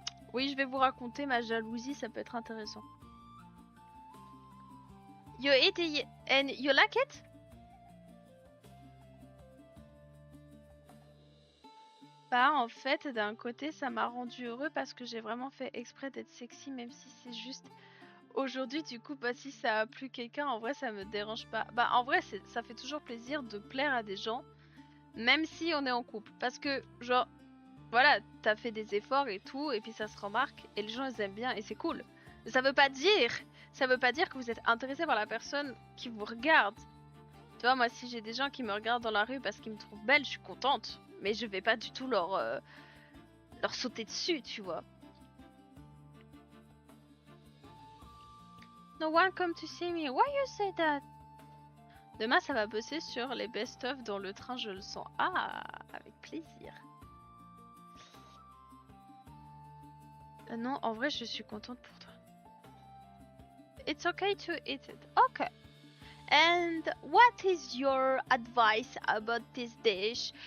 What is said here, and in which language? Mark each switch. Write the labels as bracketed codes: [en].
[fr] Oui, je vais vous raconter ma jalousie, ça peut être intéressant. [en] You eat it and you like it? [fr] Bah en fait, d'un côté, ça m'a rendu heureux parce que j'ai vraiment fait exprès d'être sexy, même si c'est juste aujourd'hui. Du coup, bah si ça a plu quelqu'un, en vrai, ça me dérange pas. Bah en vrai, ça fait toujours plaisir de plaire à des gens, même si on est en couple. Parce que, genre, voilà, t'as fait des efforts et tout, et puis ça se remarque, et les gens ils aiment bien, et c'est cool. Ça veut pas dire que vous êtes intéressé par la personne qui vous regarde. Tu vois, moi, si j'ai des gens qui me regardent dans la rue parce qu'ils me trouvent belle, je suis contente. Mais je vais pas du tout leur sauter dessus, tu vois. [en] No one come to see me. Why you say that? [fr] Demain, ça va bosser sur les best-of dans le train, je le sens. Ah, avec plaisir. Non, en vrai, je suis contente pour toi. [en] It's okay to eat it. Okay. And what is your advice about this dish?